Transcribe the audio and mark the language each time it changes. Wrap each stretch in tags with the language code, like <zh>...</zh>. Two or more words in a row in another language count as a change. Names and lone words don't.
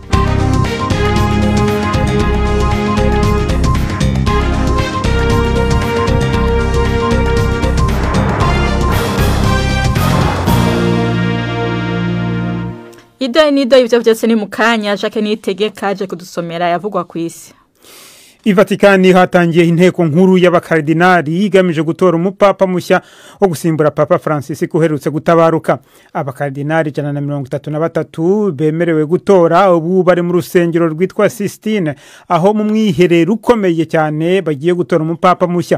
<rn>Nido ivyo vyose ni mukanya Jacques Niyitegeka aje kudusomera yavugwa kw'isi.</rn> <rw>Ivatikani hatangiye inteko nkuru y'abakardinali igamije gutora umupapa mushya wo gusimbura Papa Francis uherutse gutabaruka. Abakardinali 133 bemerewe gutora ubu bari mu rusengero rwitwa Sistine, aho mu mwiherero ukomeye cyane bagiye gutora umupapa mushya.</rw>